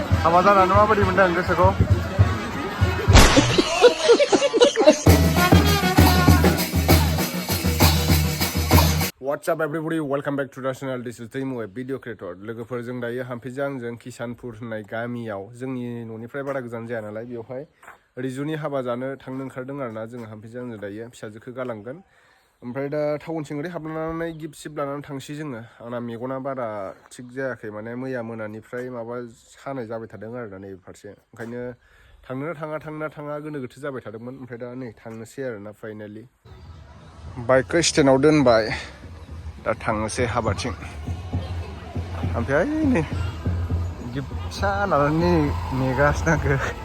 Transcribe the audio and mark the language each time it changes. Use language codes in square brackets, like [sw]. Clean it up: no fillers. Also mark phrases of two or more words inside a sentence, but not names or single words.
[brx] हाबा जानानै माबायदि मोनदों गोसोखौ? [en] What's up everybody, welcome back to the channel. This is Taimu, a video creator. [brx] लोगोफोरजों दायो हाम्फिजों आंजों किसानपुर होननाय गामियाव जोंनि न'निफ्राय बारा गोजान जाया नालाय बेवहाय रिजुनि हाबा जानो थांनो ओंखारदों आरोना जोङो हाम्फिजों आंजों दायो फिसाजोखौ गालांगोन ओमफ्राय दा टाउनसिम ओरै हाबलांनानै गिफ्ट सिफ्ट लानानै थांसै जोङो आंना मेगना बारा थिग जायाखै माने मैया मोनानिफ्राय माबा सानाय जाबाय थादों आरोना नै फारसे ओंखायनो थांनो थाङा गोनो गोथो जाबाय थादोंमोन ओमफ्राय दा नै थांनोसै आरोना फाइनाली बाइकखौ स्टेन्डआव दोनबाय दा थांनोसै हाबाथिं ओमफ्राय नै गिफ्ट फिसा लानानै नेगासिनो आंखौ